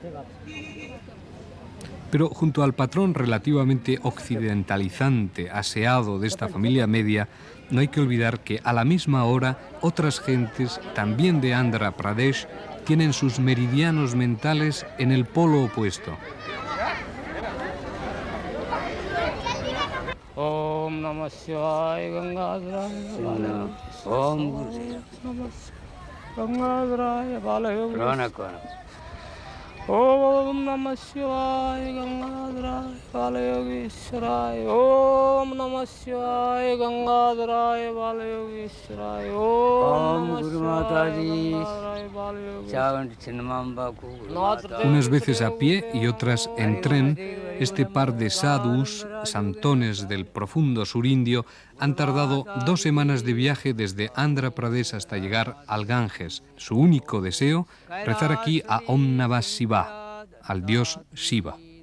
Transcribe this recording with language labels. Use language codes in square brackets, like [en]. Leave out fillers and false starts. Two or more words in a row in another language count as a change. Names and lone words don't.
[es] Pero junto al patrón relativamente occidentalizante, aseado de esta familia media, no hay que olvidar que a la misma hora otras gentes, también de Andhra Pradesh, tienen sus meridianos mentales en el polo opuesto. [sa] Om Namah Shivaya Gangadharaya Om Gangadharaya Balayogi Om Namah Shivaya Gangadharaya Balayogishwaraya Om Namah Shivaya Gangadharaya Balayogishwaraya Om Guru Mataji Chavanti Chinnamamba. [es] Unas veces a pie y otras en tren, este par de sadhus, santones del profundo surindio, han tardado 2 semanas de viaje desde Andhra Pradesh hasta llegar al Ganges. Su único deseo, rezar aquí a [sa] Om Namah Shivaya, [es] al dios Shiva.